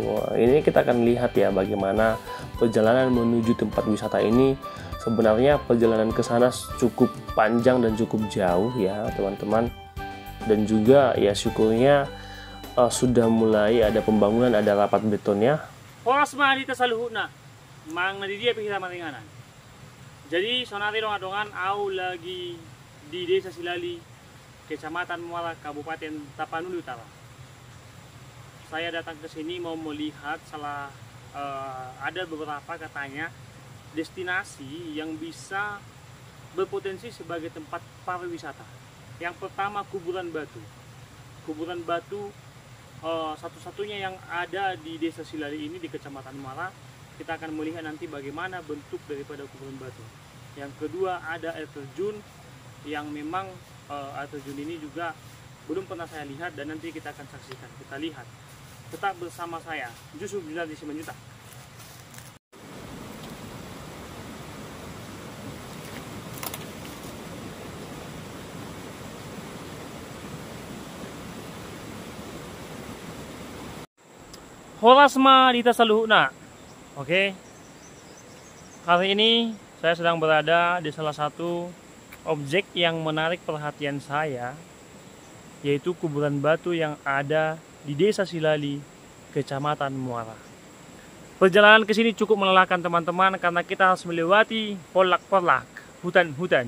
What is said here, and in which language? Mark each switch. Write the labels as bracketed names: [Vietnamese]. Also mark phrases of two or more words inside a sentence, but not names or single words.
[Indonesian] Ini kita akan lihat ya bagaimana perjalanan menuju tempat wisata ini. Sebenarnya perjalanan ke sana cukup panjang dan cukup jauh ya, teman-teman. Dan juga ya syukurnya sudah mulai ada pembangunan, ada rapat betonnya. [Batak Toba] Horas mah di tasaluhuna, mang nadi dia pikir maringanan. Jadi sonari dong adongan au lagi di Desa Silali, Kecamatan Muara, Kabupaten Tapanuli Utara. [Indonesian] Saya datang ke sini mau melihat ada beberapa katanya destinasi yang bisa berpotensi sebagai tempat pariwisata. Yang pertama kuburan batu. Kuburan batu satu-satunya yang ada di Desa Silali ini di Kecamatan Muara. Kita akan melihat nanti bagaimana bentuk daripada kuburan batu. Yang kedua ada air terjun yang memang air terjun ini juga belum pernah saya lihat dan nanti kita akan saksikan. Kita lihat. Tetap bersama saya, Yusuf Junadi Simanjuta. [Batak Toba] Horas mah di tasaluhuna. [Indonesian] Oke. Kali ini saya sedang berada di salah satu objek yang menarik perhatian saya, yaitu kuburan batu yang ada di Desa Silali, Kecamatan Muara. Perjalanan ke sini cukup melelahkan teman-teman karena kita harus melewati polak-polak, hutan-hutan.